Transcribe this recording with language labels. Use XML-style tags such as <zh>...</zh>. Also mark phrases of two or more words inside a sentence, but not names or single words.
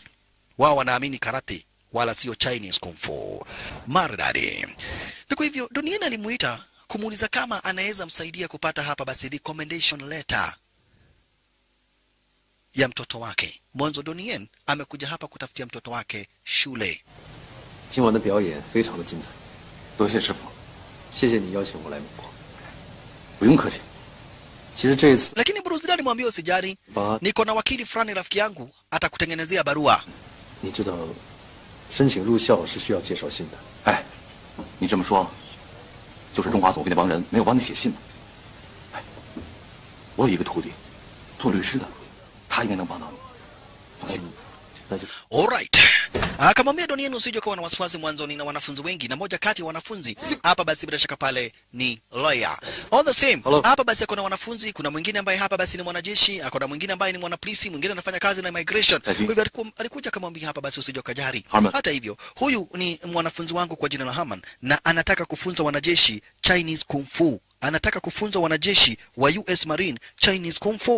<sw>Wao wanaamini karate wala sio</sw> <en>Chinese Kung Fu.</en> <sw>Maridadi. Na kwa hivyo Donnie Yen alimuita kumuuliza kama anaweza msaidia kupata hapa basi</sw> <en>recommendation letter</en> <sw>ya mtoto wake. Mwanzo Donnie Yen amekuja hapa kutafutia mtoto wake shule.</sw> <zh>今晚的表演非常的精彩，多谢师傅，谢谢你邀请我来美国。不用客气。其实这一次，</zh> <sw>Lakini Bruce Lee alimwambia usijali, niko na wakili fulani rafiki yangu atakutengenezea barua.</sw> <zh>你知道，申请入校是需要介绍信的。哎，你这么说，就是中华总会那帮人没有帮你写信吗？哎，我有一个徒弟，做律师的，他应该能帮到你，放心。</zh> <sw>Alright. Akamwambia Donnie Yen usije kuwa na wasiwasi mwanzoni na wanafunzi wengi, na moja kati ya wanafunzi hapa basi bila shaka pale ni lawyer.</sw> <en>All the same,</en> <sw>hapa basi kuna wanafunzi, kuna mwingine ambaye hapa basi ni mwanajeshi, kuna mwingine ambaye ni mwanapolisi, mwingine anafanya kazi na immigration. Kwa hivyo alikuja akamwambia hapa basi usije kujari. Hata hivyo, huyu ni mwanafunzi wangu kwa jina la Herman na anataka kufunza wanajeshi</sw> <en>Chinese Kung Fu.</en> <sw>Anataka kufunza wanajeshi wa US Marine</sw> <en>Chinese Kung Fu.</en>